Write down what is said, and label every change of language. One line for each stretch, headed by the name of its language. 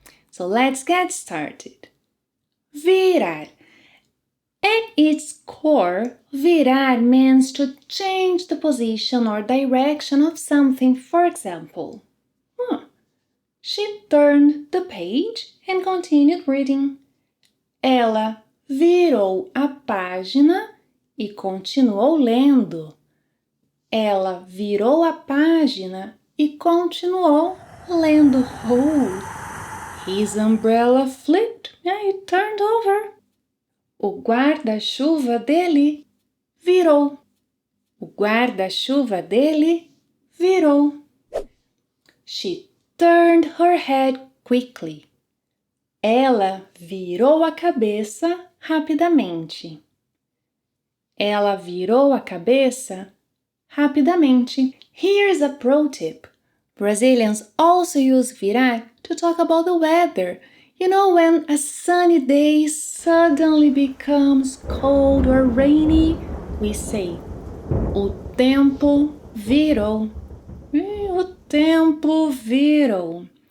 English: So let's get started. Virar. At its core, virar means to change the position or direction of something. For example, she turned the page and continued reading.
Portuguese: Ela virou a página e continuou lendo. Ela virou a página e continuou lendo.
English: Oh, his umbrella flipped. It turned over.
Portuguese: O guarda-chuva dele virou. O guarda-chuva dele virou.
English: She turned her head quickly.
Portuguese: Ela virou a cabeça rapidamente. Ela virou a cabeça rapidamente.
English: Here's a pro tip. Brazilians also use virar to talk about the weather. You know, when a sunny day suddenly becomes cold or rainy, we say,
Portuguese: o tempo virou. O tempo virou.